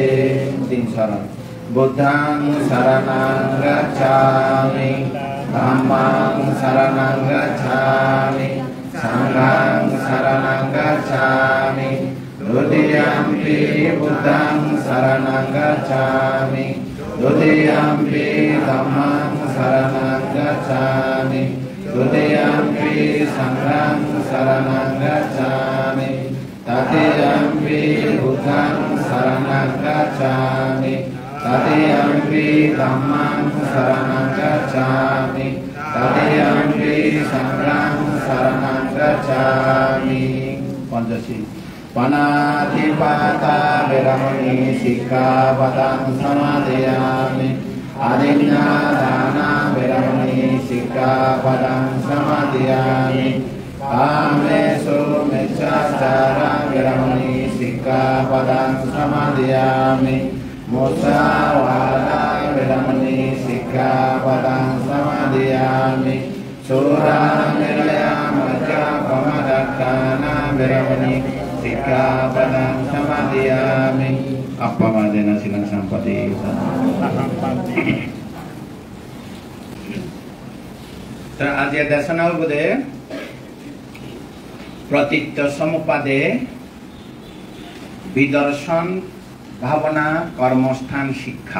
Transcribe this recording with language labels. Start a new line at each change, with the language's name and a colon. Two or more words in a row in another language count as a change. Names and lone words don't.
Bangla: তিন শরণ।
Pali: বুদ্ধং শরণং গচ্ছামি, ধম্মং শরণং গচ্ছামি, সংঘং শরণং গচ্ছামি, দ্বিতীয়ম্পি বুদ্ধং শরণং গচ্ছামি, দ্বিতীয়ম্পি ধম্মং শরণং গচ্ছামি, দ্বিতীয়ম্পি সংঘং শরণং গচ্ছামি, তৃতীয়ম্পি বুদ্ধং শরণং গচ্ছামি, তৃতীয়ম্পি ধম্মং শরণং গচ্ছামি, তৃতীয়ম্পি সংঘং শরণং গচ্ছামি।
Bangla: পঞ্চশীল।
Pali: পানাতিপাতা বিরমণি শিক্ষাপদং সমাদয়ামি, আদিন্নাদানা বিরমণি শিক্ষাপদং সমাদয়ামি, কামেষু মিচ্ছাচারা বিরমণি শিক্ষাপদং সমাদয়ামি, মুসাওয়াদা বিরমণি শিক্ষাপদং সমাদয়ামি, চোরানির্যমজ্জপমদক্ষানা বিরমণি শিক্ষাপদং সমাদয়ামি। অপমাদেন শিলং সম্পত্তি।
Bangla: আজকে দেশনার বোধে প্রতীত্য সমুপাদে বিদর্শন ভাবনা কর্মস্থান শিক্ষা।